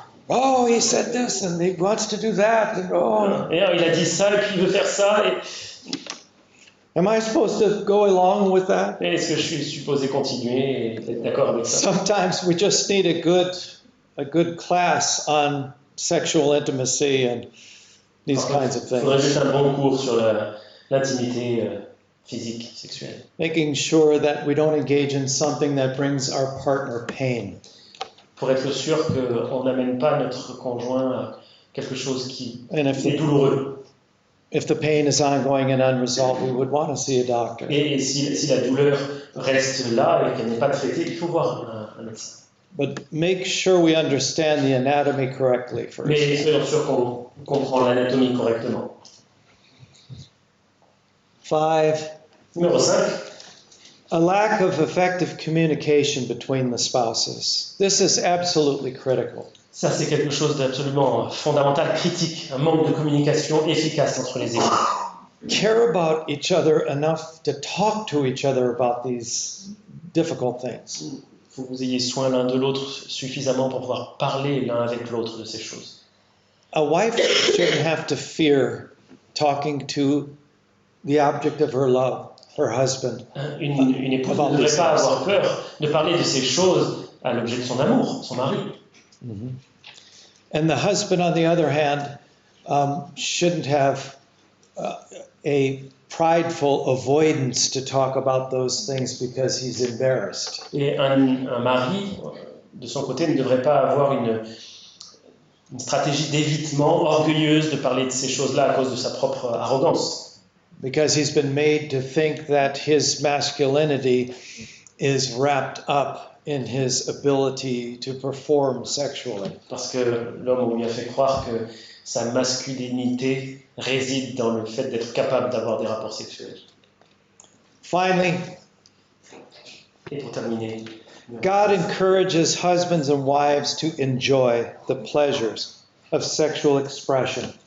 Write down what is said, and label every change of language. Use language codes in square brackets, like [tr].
[en] Oh, he said this and he wants to do that. And, oh, [fr] Et alors, il a dit ça et puis il veut faire ça. [en] am I supposed to go along with that? [fr] Et est-ce que je suis supposé continuer et être d'accord avec ça? [en] Sometimes we just need a good class on sexual intimacy and these kinds of [fr] Il faudrait [en] things. [fr] juste un bon cours sur l'intimité physique, sexuelle. [en] Making sure that we don't engage in something that brings our partner pain. [fr] Pour être sûr qu'on n'amène pas notre conjoint à quelque chose qui [en] And [fr] est douloureux. [en] if the pain is ongoing and unresolved, we would want to see a doctor. [fr] Et si la douleur reste là et qu'elle n'est pas traitée, il faut voir un médecin. [en] But make sure we understand the anatomy correctly first. [fr] Mais soyons sûrs qu'on comprend l'anatomie correctement. [en] 5, [fr] Numéro 5, [en] a lack of effective communication between the spouses. This is absolutely critical. [fr] ça c'est quelque chose d'absolument fondamental, critique, un manque de communication efficace entre les équipes. [en] Care about each other enough to talk to each other about these difficult things. [fr] Il faut que vous ayez soin l'un de l'autre suffisamment pour pouvoir parler l'un avec l'autre de ces choses. [en] A wife shouldn't have to fear talking to the object of her love, her husband. [fr] Une épouse ne devrait pas avoir peur de parler de ces choses à l'objet de son amour, son mari. Mm-hmm. [en] And the husband, on the other hand, shouldn't have a prideful avoidance to talk about those things because he's embarrassed. [fr] Et un mari, de son côté, ne devrait pas avoir une stratégie d'évitement orgueilleuse de parler de ces choses-là à cause de sa propre arrogance. [en] because he's been made to think that his masculinity is wrapped up in his ability to perform sexually. [fr] Parce que l'homme, on lui a fait croire que sa masculinité réside dans le fait d'être capable d'avoir des rapports sexuels. [en] Finally, [fr] Et pour terminer, [en] God encourages husbands and wives to enjoy the pleasures of sexual expression.